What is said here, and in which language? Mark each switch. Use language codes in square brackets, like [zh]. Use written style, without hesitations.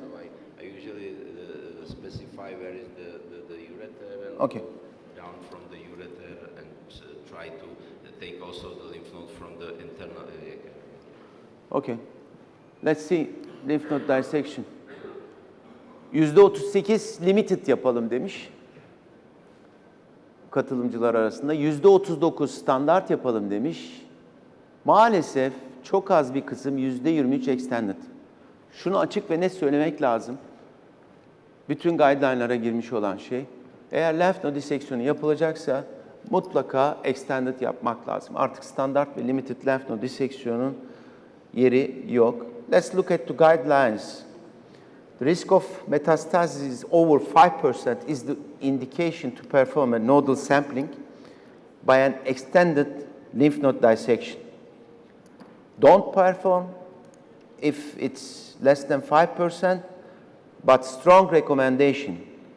[en] So I usually specify where is the ureter and Okay. go down from the ureter and try to take also the lymph node from the internal area. Okay. Let's see lymph node dissection. [tr] %38 limited yapalım demiş katılımcılar arasında. %39 standart yapalım demiş. Maalesef çok az bir kısım %23 extended. Şunu açık ve net söylemek lazım. Bütün guideline'lara girmiş olan şey. Eğer lymph node diseksiyonu yapılacaksa mutlaka extended yapmak lazım. Artık standart ve limited lymph node diseksiyonun yeri yok. [en] Let's look at the guidelines. The risk of metastasis over 5% is the indication to perform a nodal sampling by an extended lymph node dissection. Don't perform if it's less than 5%, but strong recommendation.